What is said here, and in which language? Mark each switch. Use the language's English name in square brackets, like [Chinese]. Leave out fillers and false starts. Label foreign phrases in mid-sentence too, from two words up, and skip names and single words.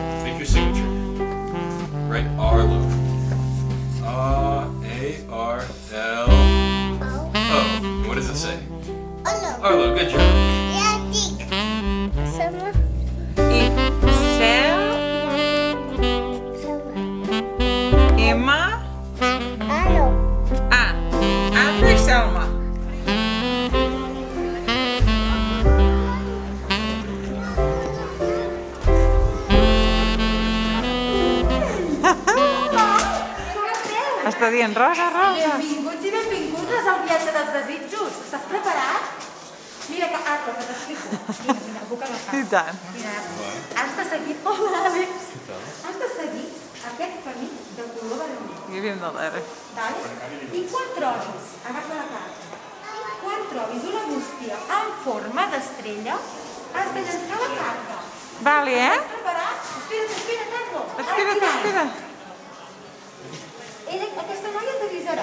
[English] Make your signature. Write Arlo. A-R-L. Oh, what does it say? Arlo, good job. [Catalan] I Cel... Emma... Ah, Arlo i Selma. Està dient rosa, rosa. Benvinguts i benvingudes al viatge dels desitjos. Estàs preparat? Mira, Arlo, que t'explico. Mira, puc agafar. I tant. Mira, has de seguir... Hola, Àlex. Has de seguir aquest camí de color vermell. [English] Give him the letter. [Catalan] Vale? I quan trobis, agafa la carta, quan trobis una bústia en forma d'estrella, has de llançar la carta. Vale, eh? Estàs preparat? Espera't, Arlo. Espera't. Aquesta noia t'avisarà.